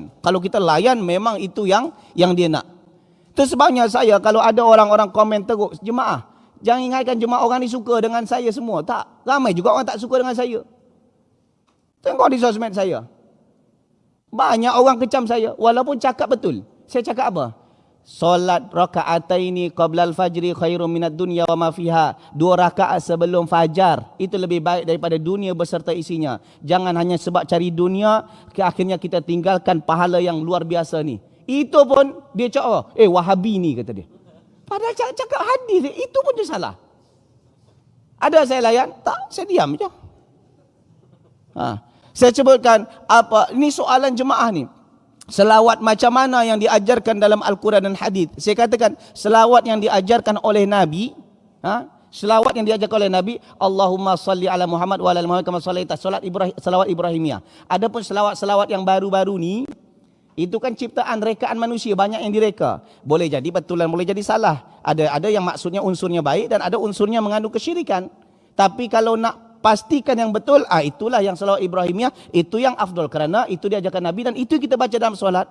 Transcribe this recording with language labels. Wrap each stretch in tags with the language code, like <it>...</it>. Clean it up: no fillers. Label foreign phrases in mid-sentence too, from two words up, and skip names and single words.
<ms>Kalau kita layan memang itu yang dia nak. Itu sebabnya saya kalau ada orang-orang komen teruk, jemaah, jangan ingatkan jemaah orang ni suka dengan saya semua. Tak, ramai juga orang tak suka dengan saya. Tengok di sosmed saya. Banyak orang kecam saya walaupun cakap betul. Saya cakap apa?</ms> <ar>صلاة ركعتين قبل الفجر خير من الدنيا وما فيها.</ar> <ms>2 rakaat sebelum fajar itu lebih baik daripada dunia beserta isinya. Jangan hanya sebab cari dunia akhirnya kita tinggalkan pahala yang luar biasa ni. Itu pun dia cakap, Wahabi ni kata dia. Padahal cakap hadis itu pun dia salah. Ada saya layan? Tak, saya diam je. Saya sebutkan apa ini soalan jemaah ni. Selawat macam mana yang diajarkan dalam Al-Quran dan hadis? Saya katakan selawat yang diajarkan oleh Nabi, selawat yang diajarkan oleh Nabi,</ms> <ar>اللهم صل على محمد وعلى محمد كما صليت,</ar> <ms>selawat Ibrahimiyah. Adapun selawat-selawat yang baru-baru ni, itu kan ciptaan rekaan manusia, banyak yang direka. Boleh jadi betulan, boleh jadi salah. Ada yang maksudnya unsurnya baik dan ada unsurnya mengandung kesyirikan. Tapi kalau nak pastikan yang betul, itulah yang selawat Ibrahimiyah, itu yang afdal kerana itu diajarkan Nabi dan itu kita baca dalam solat.</ms>